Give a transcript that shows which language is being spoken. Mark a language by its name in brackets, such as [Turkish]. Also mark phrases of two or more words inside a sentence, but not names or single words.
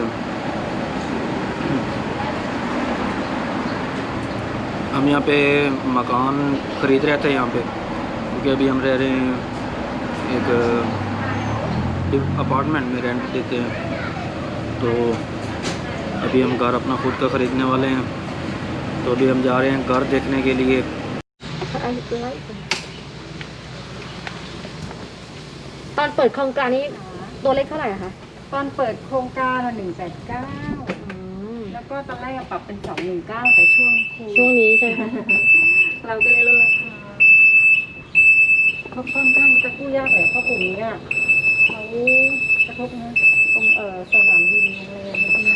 [Hindi] हम यहाँ पे मकान ख़रीद रहे थे यहाँ पे, क्योंकि अभी हम रह रहे हैं एक अपार्टमेंट में, रेंट देते हैं। तो अभी हम घर अपना खुद का ख़रीदने वाले हैं। तो अभी हम जा रहे हैं घर देखने के लिए। [Thai] ตอนเปิดโครงการนี้ตัวเลขเท่าไหร่อะคะ ตอนเปิดโครงการ189 อืม แล้วก็ตอนแรกปรับเป็น219แต่ช่วงโควิด ช่วงนี้ใช่ไหม เราก็เลยลดราคาเขาค่อนข้างจะกู้ยากเลยเพราะกลุ่มนี้อะเขากระทบนะตรงสนามบินโรงแรมอะไรพวกนี้